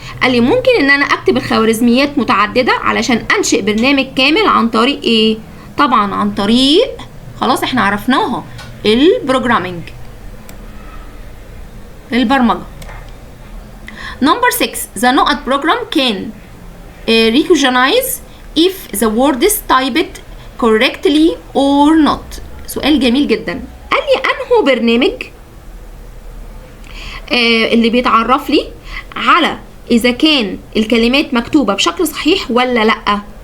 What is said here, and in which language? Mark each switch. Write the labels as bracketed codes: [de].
[ar] قال لي ممكن ان انا اكتب الخوارزميات متعدده علشان انشئ برنامج كامل عن طريق ايه؟ طبعا عن طريق خلاص احنا عرفناها البروجرامينج، البرمجه. [en] Number 6 the نقط program can recognize if the word is typed correctly or not. [ar] سؤال جميل جدا. قال لي انه برنامج اللي بيتعرف لي على اذا كان الكلمات مكتوبه بشكل صحيح ولا لا.